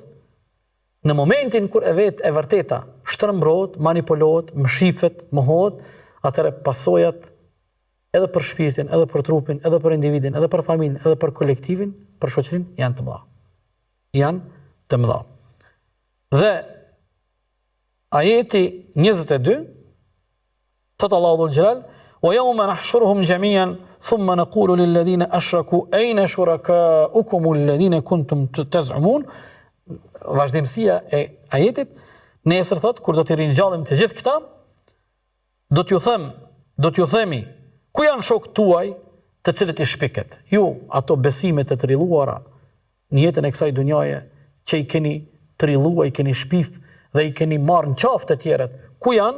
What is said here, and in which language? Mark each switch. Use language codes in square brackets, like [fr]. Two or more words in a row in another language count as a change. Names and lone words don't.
[sq] Në momentin kur e vërteta shtrembërohet, manipulohet, mshifet, mohohet, atëherë pasojat edhe për shpirtin, edhe për trupin, edhe për individin, edhe për familjen, edhe për kolektivin, për shoqërinë janë të mëdha. Janë të mëdha. Dhe ajeti 22 thot Allahu [ar] ذو الجلال وَيَوْمَ نَحْشُرُهُمْ جَمِيعًا ثُمَّ نَقُولُ لِلَّذِينَ أَشْرَكُوا أَيْنَ شُرَكَاؤُكُمُ الَّذِينَ كُنْتُمْ تَزْعُمُونَ. [sq] Vazhdimësia e ajetit, nesër thot, kur do t'i ringjallim të gjithë këta, do t'ju themi, ku janë shokët tuaj të cilët i shpiket? Ju, ato besimet të trilluara në jetën e kësaj dunjaje, që i keni trillua, i keni shpif dhe i keni marrë në qafë të tjerët, ku janë?